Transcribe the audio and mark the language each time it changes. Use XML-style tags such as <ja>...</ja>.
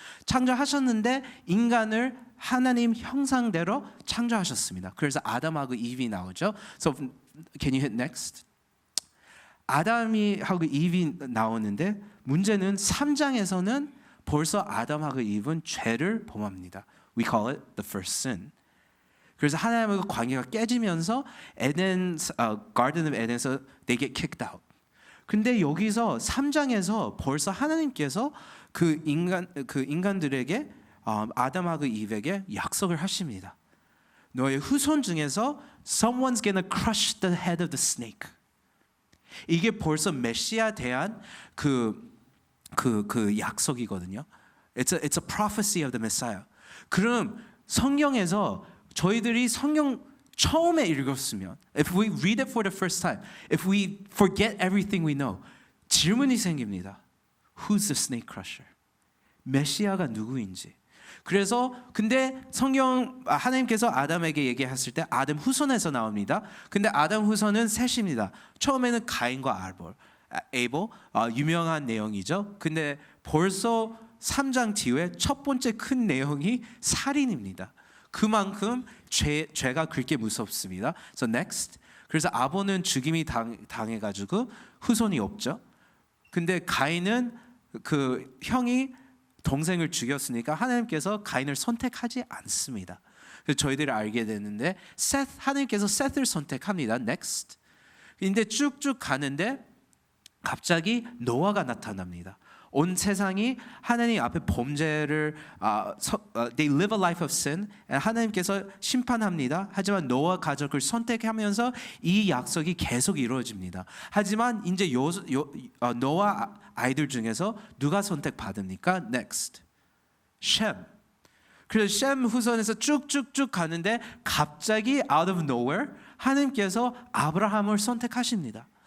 <ko>창조하셨는데 인간을 하나님 형상대로 창조하셨습니다. 그래서 아담하고 이브이 나오죠.</ko> <en>So can you hit next?</en> <ko>아담하고 이브이 나오는데 문제는 3장에서는 벌써 아담하고 이브는 죄를 범합니다.</ko> <en>We call it the first sin.</en> <ko>그래서 하나님과 관계가 깨지면서</ko> <en>Garden of Eden에서 they get kicked out.</en> <ko>근데 여기서 3장에서 벌써 하나님께서 인간들에게 아담하고 이브에게 약속을 하십니다. 너의 후손 중에서</ko> <en>someone's gonna crush the head of the snake.</en> <ko>이게 벌써 메시아에 대한 그 약속이거든요.</ko> <en>It's a prophecy of the Messiah.</en> <ko>그럼 성경에서 저희들이 성경 처음에 읽었으면,</ko> <en>if we read it for the first time, if we forget everything we know,</en> <ko>질문이 생깁니다.</ko> <en>Who's the snake crusher?</en> <ko>메시아가 누구인지. 그래서 근데 성경 하나님께서 아담에게 얘기했을 때 아담 후손에서 나옵니다. 근데 아담 후손은 셋입니다. 처음에는 가인과 에이볼, 유명한 내용이죠. 근데 벌써 3장 뒤에 첫 번째 큰 내용이 살인입니다. 그만큼 죄가 그렇게 무섭습니다.</ko> <en>So next.</en> <ko>그래서 아본은 죽임이 당해가지고 후손이 없죠. 근데 가인은 그 형이 동생을 죽였으니까 하나님께서 가인을 선택하지 않습니다. 그래서 저희들이 알게 되는데 하나님께서 셋을 선택합니다.</ko> <en>Next.</en> <ko>근데 쭉쭉 가는데 갑자기 노아가 나타납니다. 온 세상이 하나님 앞에 범죄를</ko> <en>they live a life of sin.</en> <ko>하나님께서 심판합니다. 하지만 노아 가족을 선택하면서 이 약속이 계속 이루어집니다. 하지만 이제 노아 아이들 중에서 누가 선택받습니까?</ko> <en>Next. 셈.</en> <ko>그래서 셈 후손에서 쭉쭉쭉 가는데 갑자기</ko> <en>out of nowhere</en> <ko>하나님께서 아브라함을 선택하십니다.</ko>